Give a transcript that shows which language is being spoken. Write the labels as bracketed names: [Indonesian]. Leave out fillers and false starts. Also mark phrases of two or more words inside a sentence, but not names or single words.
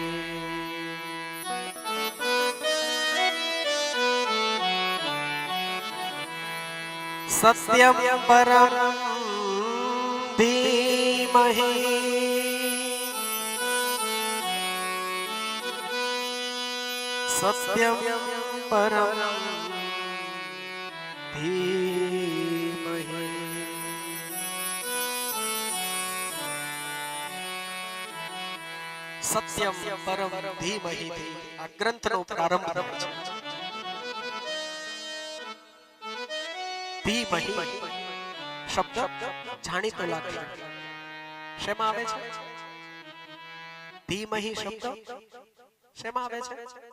[Sanskrit] सत्यं परं धीमहि सत्यं परं धीमहि सत्यं परं धीमहि [Gujarati] આ ગ્રંથનો પ્રારંભ છે ધીમહિ શબ્દ જાણીતો લાગે શેમાં આવે છે ધીમહિ શબ્દ શેમાં આવે છે